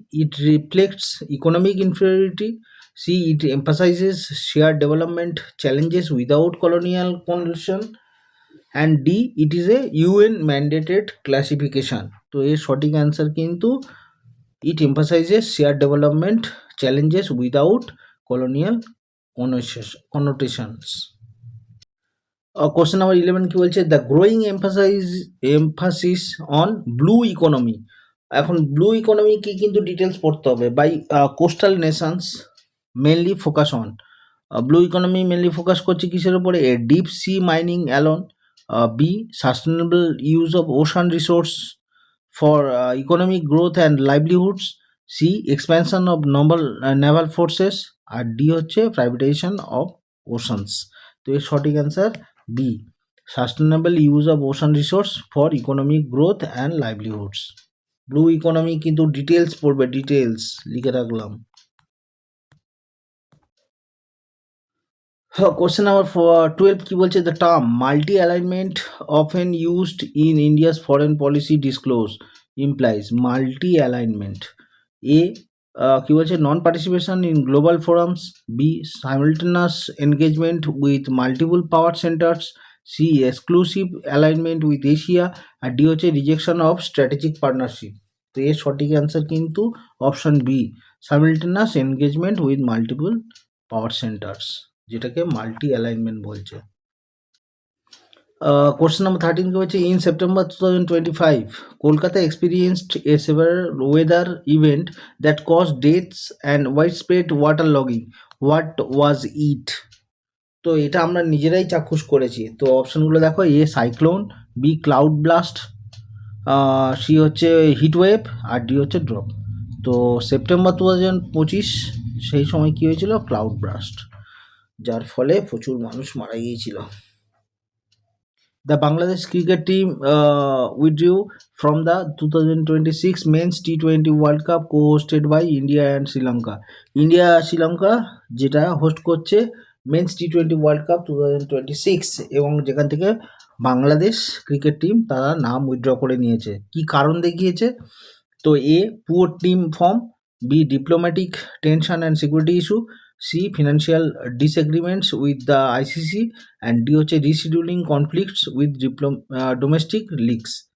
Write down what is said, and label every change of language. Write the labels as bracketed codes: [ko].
[en] It reflects economic inferiority, C. It emphasizes shared development challenges without colonial condition, and D. It is a UN mandated classification. [bn] তো এর সঠিক answer কিন্তু [en] it emphasizes shared development challenges without colonial connotations. Question number 11 [bn] কি বলছে, [en] the growing emphasis on blue economy, [bn] এখন blue ইকোনমিকে কিন্তু details পড়তে হবে, [en] By coastal nations mainly focus on. Blue economy mainly focus [bn] করছে কিসের উপরে? [en] A deep sea mining alone, B sustainable use of ocean resource for economic growth and livelihoods, C expansion of naval forces, [bn] আর D হচ্ছে [en] privatization of oceans। [bn] তো এর সঠিক [en] Answer B, sustainable use of ocean resource for economic growth and livelihoods. [bn] Blue economy কিন্তু details পড়বে, details লিখে রাখলাম। [en] Question number 12 [bn] কি বলছে, [en] the term multi alignment often used in India's foreign policy disclose implies? multi alignment, A. [bn] কি বলছে, [en] non participation in global forums, B. simultaneous engagement with multiple power centers, C. exclusive alignment with Asia, [bn] আর D হচ্ছে [en] rejection of strategic partnership। [bn] তো এর সঠিক [en] answer কিন্তু option B, simultaneous engagement with multiple power centers, [bn] যেটাকে multi alignment বলছে। [en] Question number 13 [bn] কি হচ্ছে, [en] in September 2025 Kolkata experienced a severe weather event that caused deaths and widespread waterlogging. What was it? [bn] তো এটা আমরা নিজেরাই চাক্ষুষ করেছি। তো অপশনগুলো দেখো, এ cyclone, B cloud blast, C হচ্ছে হিট ওয়েভ, আর ডি হচ্ছে ড্রপ। তো সেপ্টেম্বর 2025 সেই সময় কী হয়েছিল, ক্লাউড ব্লাস্ট, যার ফলে প্রচুর মানুষ মারা গিয়েছিল। [en] The Bangladesh cricket team withdrew from the 2026 Men's T20 World Cup co-hosted by India and Sri Lanka. [bn] India Sri Lanka যেটা হোস্ট করছে মেন্স T20 ওয়ার্ল্ড কাপ 2026, এবং যেখান থেকে বাংলাদেশ ক্রিকেট টিম তারা নাম উইথড্র করে নিয়েছে। কি কারণ দেখিয়েছে? [en] তো A poor team form, B diplomatic tension and security issue, C financial disagreements with the ICC, and D হচ্ছে rescheduling conflicts with domestic leagues.